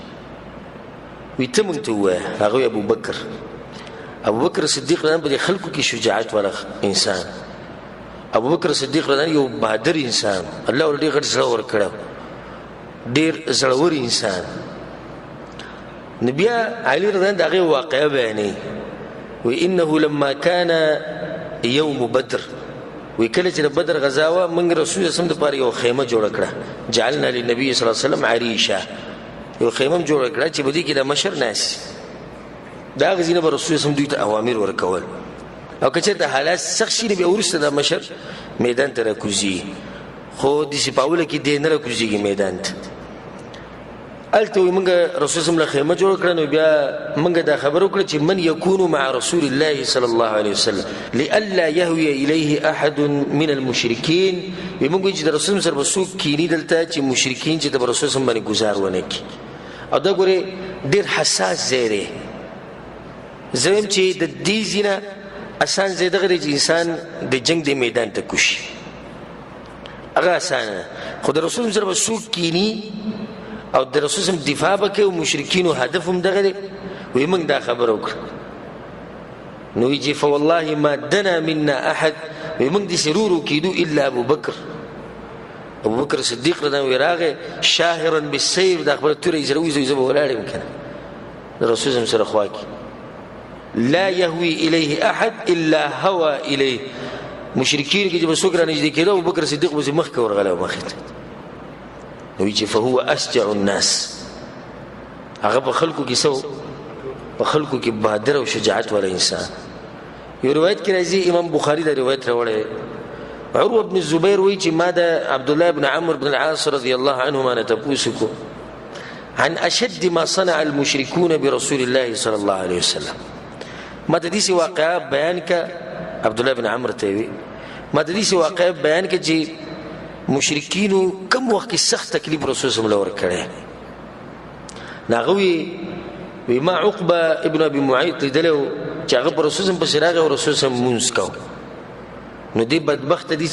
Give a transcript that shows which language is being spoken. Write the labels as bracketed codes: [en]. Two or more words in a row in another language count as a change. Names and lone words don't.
[ps] وی ته موږ ته ووایه هغه وی ابوبکر صدیق رضی الله په دې خلکو کې شجاعت والا انسان ابوبکر صدیق رضی الله یو بهادر انسان الله ورته ډېر غټ زړه ورکړی ډېر زړور انسان نو بیا علي رضی الله د هغې واقعه بیانوي وی [ar] انه لما كان يوم بدر [ps] وی کله چې د بدر غزا وه موږ رسول الله دپاره یو خیمه جوړه کړه [ar] جعلنا للنبي صلی الله علیه وسلم عریشه [ps] یو خیمه م جوړه کړه چې په دې کې د مشر ناست د هغه ځای نه به رسول الله دوی ته اوامر ورکول او که چېرته حالات سخت شي نو بیا وروسته د مشر میدان ته راکوزي خو داسې په اوله کې دی نه راکوزېږي میدان ته هلته وایي موږ رسول الله خیمه جوړه کړه نو بیا موږ دا خبره وکړه چې [ar] من یکونو مع رسول الله صلی الله علیه وسلم لئلا یهوی الیه احد من المشرکین [ps] وایي موږ وایي چې د رسول سره به څوک کیني دلته چې مشرکین چې د رسول باندې ګزار ونه کړي او دا ګورې ډېر حساس ځای دی زه وایم چې د دې ځای نه اسان ځای دغه دی چې انسان د جنګ د میدان ته کوشي هغه اسانه خو د رسول سره به څوک کیني او د رسول سم دفاع به کوي او مشرکینو هدف هم دغه دی وایي موږ دا خبره وکړه نو وایي چې [ar] فوالله ما دنا منا احد [ps] وایي موږ داسې ورو کېدو الا ابوبکر صدیق رضی الله راغی [ar] شاهرا بالسیف [ps] دا خبره توره یې سره ویځوي زه به ولاړ یم که نه د رسول سم سره خوا کې [ar] لا يهوي الیه احد الا هوى الیه [ps] مشرکین کې چې به څوک رانږدې کېده ابوبکر صدیق به مخکې ورغلی او مخې ته نو وایي چې [ar] فهو اسجع الناس [ps] هغه په خلکو کې څه په خلکو کې بهادر او شجاعت والا انسان یو روایت کې راځي امام بخاري دا روایت راوړی عروه بن الزبیر وایي چې ما د عبدالله بن عمرو بن العاص رضی الله عنهما نه تپوس وکړو [ar] عن اشد ما صنع المشركون برسول الله صلی الله علیه وسلم [ps] ما د دې واقعه بیان کا عبدالله بن عمرو ته وی ما د دې واقعه بیان کا چې مشرکینو کم وخت کې سخت تکلیف رسول صلی الله علیه وسلم ورکړی ناغوی وی ما عقبه ابن ابي معيط لیدلو چې هغه پر رسول صلی الله علیه وسلم او رسول صلی الله علیه وسلم مونځ کو نو دې بدبخت دې